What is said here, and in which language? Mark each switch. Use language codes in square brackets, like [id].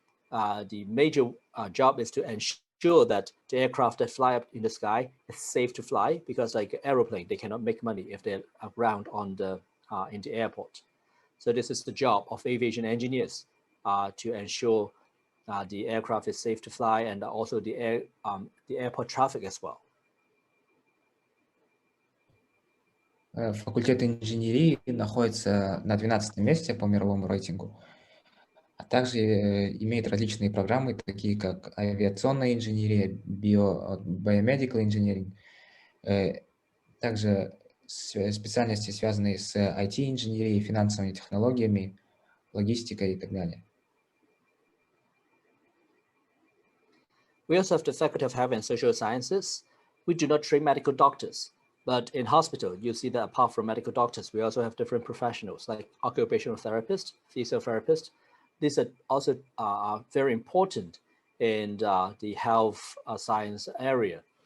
[en] The major job is to ensure that the aircraft that fly up in the sky is safe to fly, because like an aeroplane, they cannot make money if they're around on the in the airport. So this is the job of aviation engineers to ensure the aircraft is safe to fly, and also the airport traffic as well. [ru] Факультет инженерии находится на 12 месте по мировому рейтингу, а также имеет различные программы, такие как авиационная инженерия, biomedical engineering, также специальности, связанные с IT-инженерией, финансовыми технологиями, логистикой и так далее. [en] We also have the Faculty of Health and Social Sciences. We do not train medical doctors, but in hospital, you see that apart from medical doctors, we also have different professionals like occupational therapists, physiotherapists. These are also very important in the health science area.